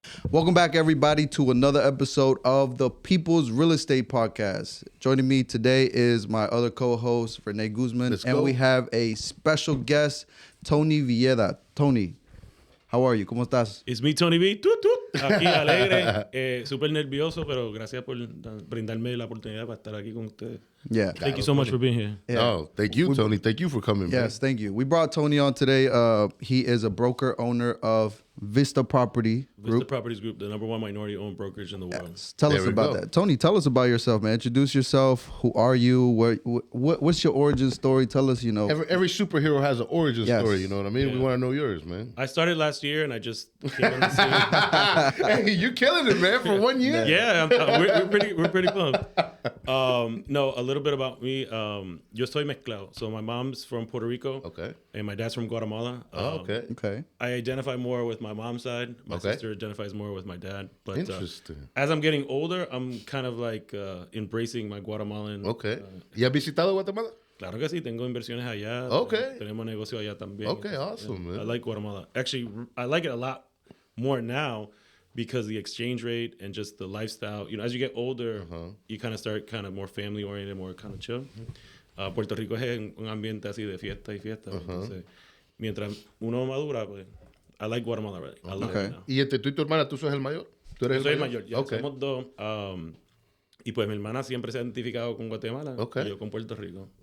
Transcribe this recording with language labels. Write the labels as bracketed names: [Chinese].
[English] Welcome back, everybody, to another episode of the People's Real Estate Podcast. Joining me today is my other co-host, Renee Guzman, we have a special guest, Tony Villeda. Tony, how are you? [Spanish] ¿Cómo estás? [English] It's me, Tony V. Twoop, twoop. [Spanish] Aquí alegre, súper nervioso, pero gracias por brindarme la oportunidad para estar aquí con ustedes. [English] Yeah. Thank you so much for being here. Yeah. No, thank you, Tony. Thank you for coming. Yes, thank you. We brought Tony on today. He is a broker owner of Vista Properties Group, the number 1 minority-owned brokerage in the world. Yes. Tell us about that. Tony, tell us about yourself, man. Introduce yourself. Who are you? What's your origin story? Tell us, Every superhero has an origin story, you know what I mean? Yeah. We want to know yours, man. I started last year, and I just came on the scene. Hey, you're killing it, man, for 1 year. Yeah, we're pretty pumped. No, a little bit about me. [Spanish] Yo estoy mezclado. [English] So my mom's from Puerto Rico. Okay. And my dad's from Guatemala. Okay. I identify more with my mom's side. My sister identifies more with my dad. But interesting. As I'm getting older, I'm kind of like embracing my Guatemalan. Okay. [Spanish] ¿Y has visitado Guatemala? Claro que sí, tengo inversiones allá. [English] Okay. [Spanish] Tenemos negocio allá también. [English] Okay, awesome, man. I like Guatemala. Actually, I like it a lot more now because the exchange rate and just the lifestyle. As you get older, you kind of start kind of more family oriented, more kind of chill. [Spanish] Puerto Rico es un ambiente así de fiesta y fiesta. Entonces, mientras uno madura, pues, [English] I like Guatemala, right? I love it now. [Spanish] ¿Y entre tú y tu hermana, tú sos el mayor? ¿Tú eres Yo soy el mayor, ya. Somos 2. Y pues mi hermana siempre se ha identificado con Guatemala y yo con Puerto Rico.